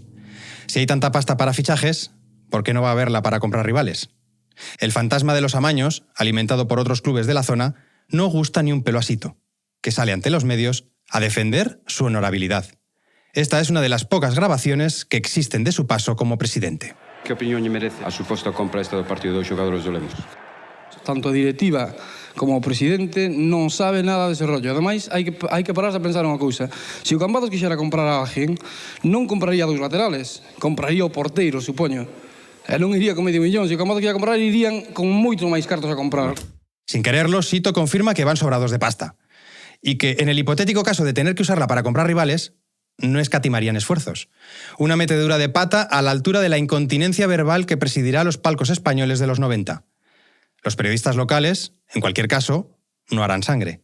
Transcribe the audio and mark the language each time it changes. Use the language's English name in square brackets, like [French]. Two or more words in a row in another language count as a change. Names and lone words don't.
[Spanish] Si hay tanta pasta para fichajes, ¿por qué no va a haberla para comprar rivales? El fantasma de los amaños, alimentado por otros clubes de la zona, no gusta ni un pelo a Sito, que sale ante los medios a defender su honorabilidad. Esta es una de las pocas grabaciones que existen de su paso como presidente. [Galician] ¿Qué opinión merece a suposta compra esta do partido dos xogadores do Lemos? Tanto a directiva como o presidente non sabe nada dese rollo. Ademais, hai que pararse a pensar unha cousa. Se o Cambados quixera comprar a alguén, non compraría 2 laterales, compraría o porteiro, supoño. E non iría con 500.000. Se o Cambados quixera comprar, irían con moito máis cartos a comprar. [Spanish] Sin quererlo, Sito confirma que van sobrados de pasta. Y que en el hipotético caso de tener que usarla para comprar rivales, no escatimarían esfuerzos. Una metedura de pata a la altura de la incontinencia verbal que presidirá los palcos españoles de los 90. Los periodistas locales, en cualquier caso, no harán sangre.